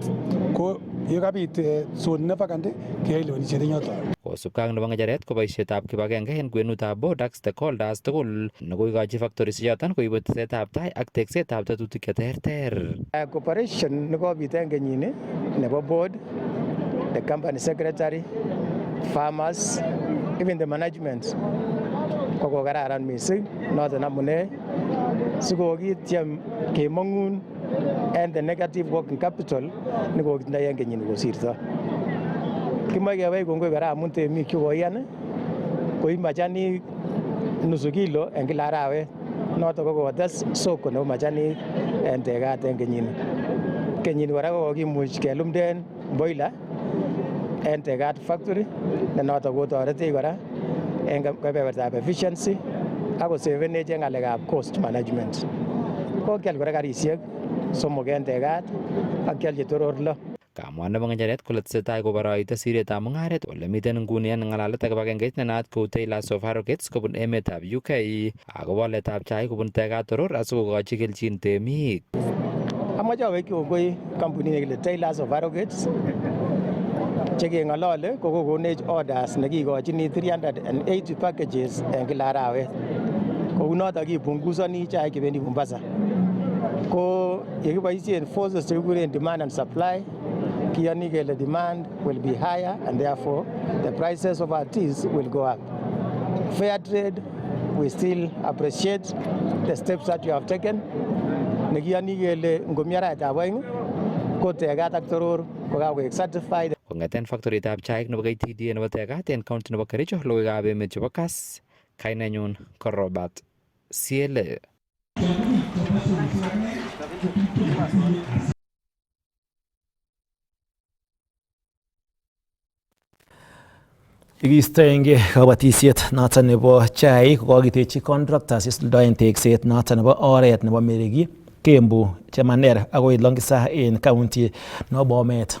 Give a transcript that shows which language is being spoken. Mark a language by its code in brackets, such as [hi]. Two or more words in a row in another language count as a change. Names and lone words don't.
[kln] Ko yekabit zone ne vacant keyoe lewenisiet en yoton. Kosubkei ak nebo ng'echeret ko boisietab kibagenge en kwenutab board ak stakeholders tugul nekoikochi factories choton koibu tesetab tai ak teksetab tetutik cheterter. Cooperation nekobit en kenyini nebo board, [en] the company secretary, farmers, even the management [kln] ko kokararan mising. Noton amune sikokityem kemong'un [en] and the negative working capital [kln] nekokitindoi en kenyini kosirto. Kimoe kewech kongoi kora amun temik chekoyan koib machanik nusu kilo en kila arawet. Noton ko kotes soko nebo machanik en Tegat en kenyini. Kenyini kora kokimuch kelumden boiler en Tegat factory ne noton kotoretech kora en kebebertab efficiency ak kosevenech en ng'alekab [en] cost management. [kln] Kokial kora karisiek 3 en Tegat ak kialchi Toror 6. Kamwa nebo ng'echeret kole tesetai koboroite siretab mung'aret ole miten nguni en ng'alalet ak kibagengeit ne naat kou Tailors of Harrogates kobun emetab UK akobo waletab chaik kobun Tekatoror asikokochi kelchin temik. Amache awekyi kongoi kampunit nekile Tailors of Harrogates chekeng'olole kokokonech orders nekikochini 380 packages en kila arawet. Kounoton kipunguzoni chaik chebendi Mombasa. Ko yekiboisien [en] forces chekikuren demand and supply, [kln] kiyoni kele [en] demand will be higher and therefore the prices of our teas will go up. Fair trade, we still appreciate the steps that you have taken. [kln] Nekiyoni kele ngomi arawetab oeng ko Tekat ak Toror kokakoek certified. Kong'eten factoritab chaik nebo KTDA nebo Tekat en county nebo Kericho, logoiwekab emet chebo KASS, kainenyun ko Robert Siele. Ikistoenge kabatisiet noton nebo chaik kokakitechi contractors isuldoen tekset noton nebo oret nebo Meriki, Kembu, Chemaner akoi Longisa en county nebo Bomet.